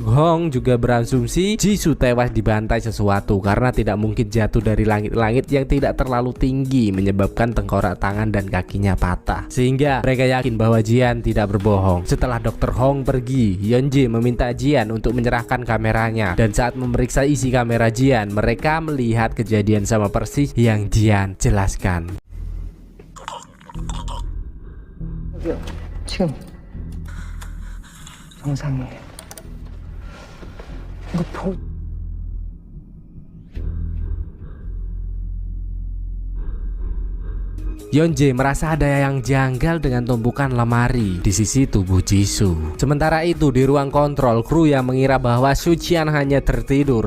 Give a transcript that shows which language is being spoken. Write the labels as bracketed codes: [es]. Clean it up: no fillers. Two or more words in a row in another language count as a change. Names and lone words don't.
[id] Hong juga berasumsi Jisoo tewas dibantai sesuatu karena tidak mungkin jatuh dari langit-langit yang tidak terlalu tinggi menyebabkan tengkorak tangan dan kakinya patah. Sehingga mereka yakin bahwa Jian tidak berbohong. Setelah Dr. Hong pergi, Yeonjae meminta Jian untuk menyerahkan kameranya. Dan saat memeriksa isi kamera Jian, mereka melihat kejadian sama persis yang Jian jelaskan. [ko] 지금 정상이에요. 이거 보... [id] Yeonjae merasa ada yang janggal dengan tumpukan lemari di sisi tubuh Jisoo. Sementara itu di ruang kontrol, kru yang mengira bahwa Sochan hanya tertidur.